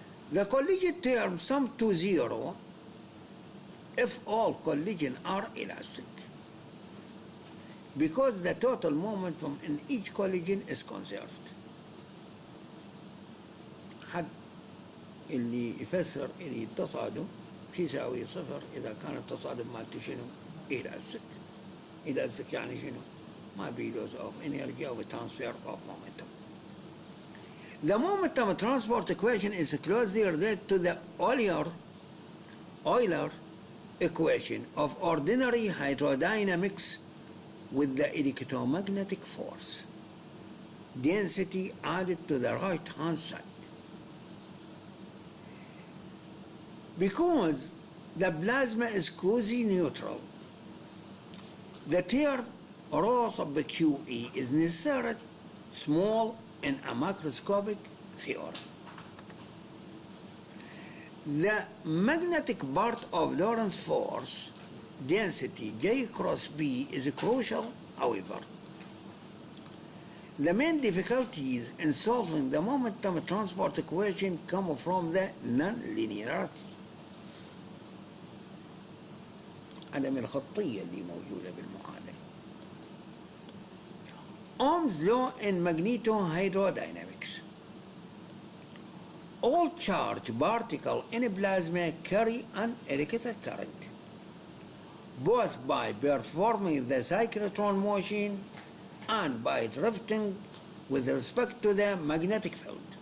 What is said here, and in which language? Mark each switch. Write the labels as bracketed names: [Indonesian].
[English] The collision term sum to 0 if all collisions are elastic, because the total momentum in each collision is conserved. حد [Arabic] اللي يفسر اللي التصادم شو يساوي صفر إذا كان التصادم مالته شنو؟ إلاسك. إلاسك يعني شنو؟ ما بي [English] loss of energy or transfer of momentum. The momentum transport equation is closely related to the Euler equation of ordinary hydrodynamics with the electromagnetic force density added to the right hand side. Because the plasma is quasi-neutral, the term rho sub QE is necessarily small in a macroscopic theory. The magnetic part of Lorentz force density J cross B is crucial, however. The main difficulties in solving the momentum transport equation come from the non-linearity. [Arabic] عدم الخطية اللي موجودة بالمعادلة. [English] Ohm's law in Magneto Hydrodynamics. All charged particles in a plasma carry an electric current, both by performing the cyclotron motion and by drifting with respect to the magnetic field.